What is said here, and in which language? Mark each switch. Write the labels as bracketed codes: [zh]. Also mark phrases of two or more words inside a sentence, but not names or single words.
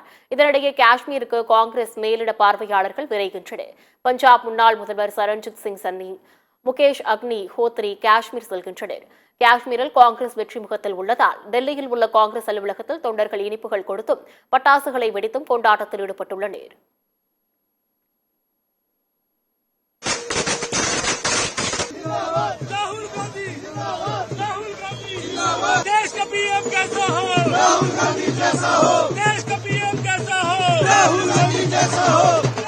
[ta] இதனிடையே காஷ்மீருக்கு காங்கிரஸ் மேலிட பார்வையாளர்கள் விரைகின்றனர். பஞ்சாப் முன்னாள் முதல்வர் சரண்ஜித் சிங் சன்னி, முகேஷ் அக்னி ஹோத்ரி காஷ்மீர் செல்கின்றனர். காஷ்மீரில் காங்கிரஸ் வெற்றி முகத்தில் உள்ளதால் டெல்லியில் உள்ள காங்கிரஸ் அலுவலகத்தில் தொண்டர்கள் இனிப்புகள் கொடுத்தும் பட்டாசுகளை வெடித்தும் கொண்டாட்டத்தில் ஈடுபட்டுள்ளனர். [hi] देश का पीएम कैसा हो? राहुल गांधी जैसा हो. देश का पीएम कैसा हो? राहुल गांधी जैसा हो.